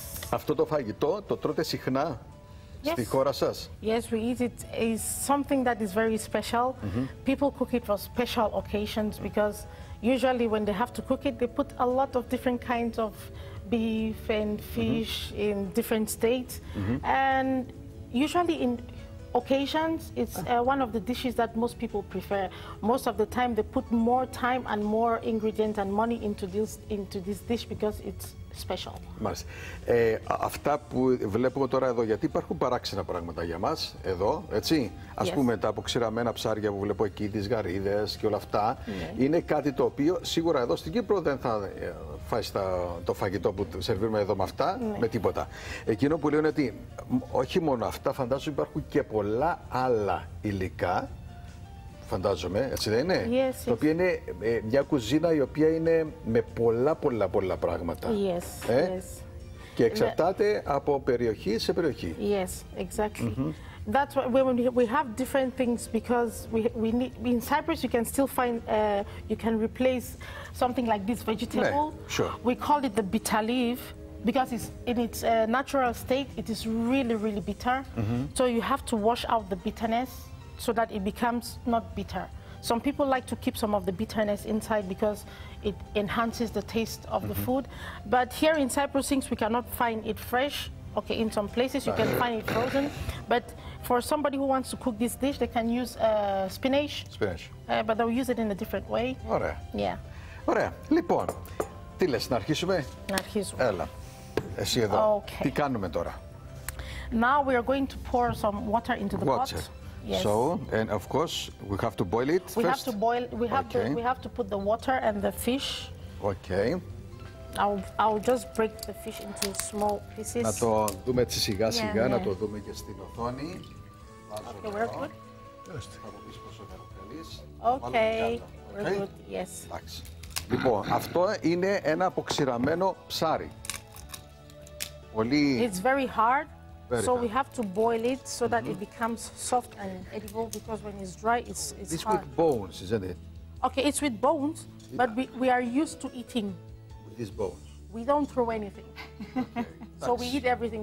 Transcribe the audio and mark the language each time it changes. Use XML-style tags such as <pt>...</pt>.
<el>Αυτό το φαγητό το τρώτε συχνά στη χώρα σας?</el> <en>Yes, we eat it. It's something that is very special. People cook it for special occasions because usually when they have to cook it, they put a lot of different kinds of beef and fish in different states. And usually in occasions, it's one of the dishes that most people prefer. Most of the time, they put more time and more ingredients and money into this dish because it's special.</en> <el>Μάλιστα. Αυτά που βλέπουμε τώρα εδώ, γιατί υπάρχουν παράξενα πράγματα για μας εδώ, έτσι. Ας πούμε τα αποξηραμένα ψάρια που βλέπω εκεί, τις γαρίδες και όλα αυτά, είναι κάτι το οποίο σίγουρα εδώ στην Κύπρο δεν θα φάεις το φαγητό που σερβίρουμε εδώ με αυτά, με τίποτα. Εκείνο που λέω είναι ότι όχι μόνο αυτά, φαντάζομαι υπάρχουν και πολλά άλλα υλικά, φαντάζομαι, έτσι δεν είναι? Το οποίο είναι μια κουζίνα η οποία είναι με πολλά πράγματα.</el> <en>Yes, yes.</en> <el>Και εξαρτάται από περιοχή σε περιοχή.</el> <en>Yes, exactly. That's why when we have different things, because we need, in Cyprus you can still find, you can replace something like this vegetable. Yeah, sure. We call it the bitter leaf because it's in its natural state, it is really, really bitter. So you have to wash out the bitterness so that it becomes not bitter. Some people like to keep some of the bitterness inside because it enhances the taste of the food. But here in Cyprus, since we cannot find it fresh, okay, in some places you can find it frozen, but for somebody who wants to cook this dish, they can use spinach. Spinach. But they'll use it in a different way.</en> <el>Ωραία.</el> <en>Yeah.</en> <el>Ωραία. Λοιπόν, τι λες, να αρχίσουμε? Να αρχίσουμε. Έλα, εσύ εδώ.</el> <en>Okay.</en> <el>Τι κάνουμε τώρα?</el> <en>Now we are going to pour some water into the Water. pot. Yes. So, and of course, we have to boil it We first. have to boil. We have to put the water and the fish. Okay. I'll just break the fish into small pieces.</en> <el>Να το δούμε έτσι σιγά σιγά, ναι. να το δούμε και στην οθόνη.</el> <en>Okay, we're good.</en> <el>Θα μου πεις πόσο θα το θέλεις.</el> <en>Okay, we're good. Yes.</en> <el>Εντάξει. Λοιπόν, αυτό είναι ένα αποξηραμένο ψάρι. Πολύ...</el> <en>It's very hard, so hard. we have to boil it so that it becomes soft and edible, because when it's dry, it's It's hard. with bones, isn't it? Okay, it's with bones, but we are used to eating. With these bones. We don't throw anything. So we eat everything.</en>